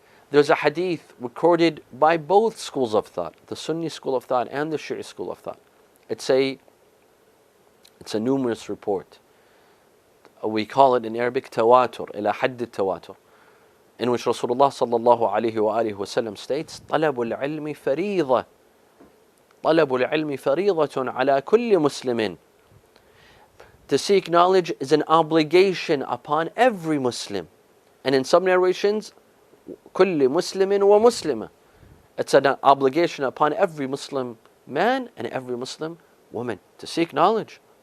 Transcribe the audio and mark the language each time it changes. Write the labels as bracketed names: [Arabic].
[English] There's a hadith recorded by both schools of thought, the Sunni school of thought and the Shi'i school of thought. It's a numerous report. We call it in Arabic tawatur, ila hadd tawatur, in which Rasulullah sallallahu alayhi wa alihi wasallam states, [Arabic] طلب العلم فريضة. طلب العلم فريضة على كل مسلم. [English] To seek knowledge is an obligation upon every Muslim. And in some narrations, [Arabic] كل مسلم ومسلمة. [English] It's an obligation upon every Muslim man and every Muslim woman to seek knowledge.